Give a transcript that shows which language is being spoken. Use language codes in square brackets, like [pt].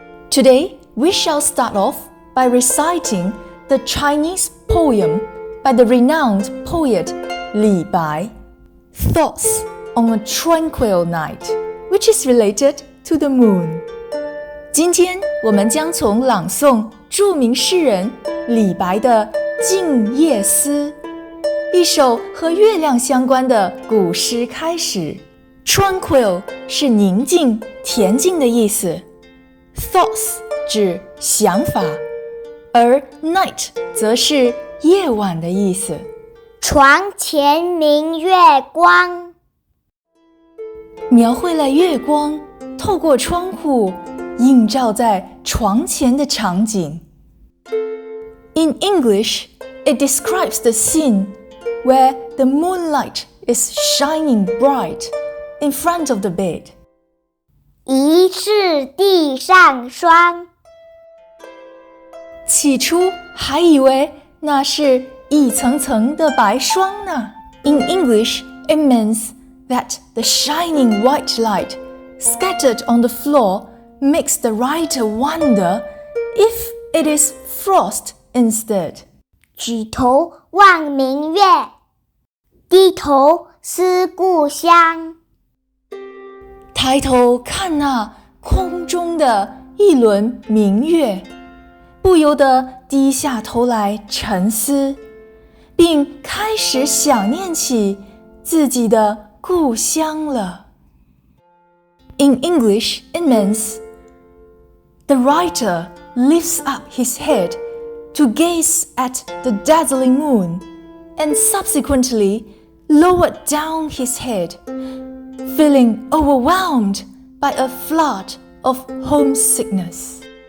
[en] Today, we shall start off by reciting the Chinese poem by the renowned poet Li Bai, Thoughts on a Tranquil Night, which is related to the moon. [zh] 今天我们将从朗诵著名诗人李白的《静夜思》，一首和月亮相关的古诗开始。 Tranquil 是宁静、恬静的意思， Thoughts 指想法，而 night 则是夜晚的意思。床前明月光，描绘了月光透过窗户映照在床前的场景。 [en] In English, it describes the scene where the moonlight is shining bright in front of the bed. [zh] 疑是地上霜，起初还以为那是一层层的白霜呢。 [en] In English, it means that the shining white light scattered on the floor makes the writer wonder if it is frost instead. [zh] 举头望明月，低头思故乡。抬头看那空中的一轮明月，不由得低下头来沉思，并开始想念起自己的故乡了。 [en] In English, it means the writer lifts up his head to gaze at the dazzling moon and subsequently lowered down his head, feeling overwhelmed by a flood of homesickness.